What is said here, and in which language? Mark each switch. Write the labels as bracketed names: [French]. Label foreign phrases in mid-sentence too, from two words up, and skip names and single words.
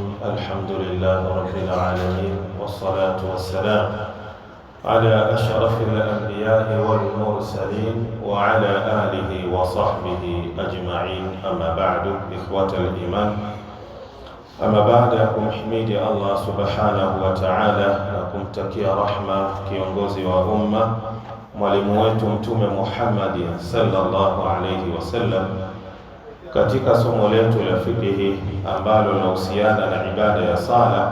[Arabic] الحمد لله رب العالمين، والصلاة والسلام على أشرف الأنبياء والمرسلين وعلى آله وصحبه أجمعين. أما بعد، إخوة الإيمان، أما بعد [Swahili] kumhimidi Allah [Arabic] سبحانه وتعالى [Swahili] na kumtakia rahma kiongozi wa umma, mwalimu wetu Mtume Muhammad [Arabic] صلى الله عليه وسلم, [Swahili] katika somo letu la fikihi ambalo linahusiana na ibada ya sala.